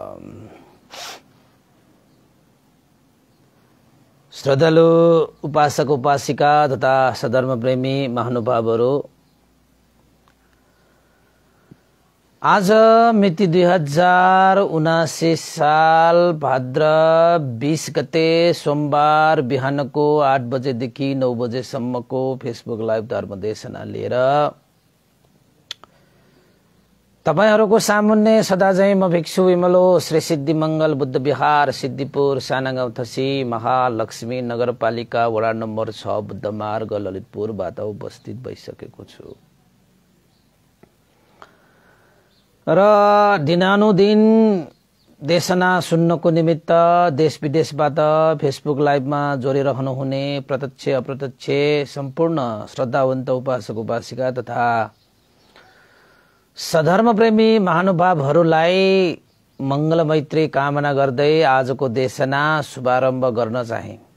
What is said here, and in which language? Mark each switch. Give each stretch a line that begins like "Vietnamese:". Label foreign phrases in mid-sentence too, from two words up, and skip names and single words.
Nepali: श्रद्धालु उपासक उपासिका तथा सधर्म प्रेमी महानुभावहरू, आज मिति 2079 साल भाद्र 20 गते सोमबार बिहानको 8 बजेदेखि 9 बजेसम्मको फेसबुक लाइभ धर्मदेशना लिएर तपाईहरुको सामुन्ने सदा झैं म भिक्षु विमलो श्री सिद्धि मंगल बुद्ध विहार सिद्धिपुर सानागाउँथसी महालक्ष्मी नगरपालिका वडा नम्बर 6 बुद्ध मार्ग ललितपुरबाट उपस्थित भइसकेको छु र दिनानुदिन देशना सुन्नको निमित्त देश विदेशबाट फेसबुक लाइभमा जोडिरहनु हुने प्रत्यक्ष अप्रत्यक्ष सम्पूर्ण श्रद्धावन्त उपासक उपासिका तथा सधर्म प्रेमी महानुभावहरूलाई मंगल मैत्री कामना गर्दै आजको देशना शुभारम्भ गर्न चाहे।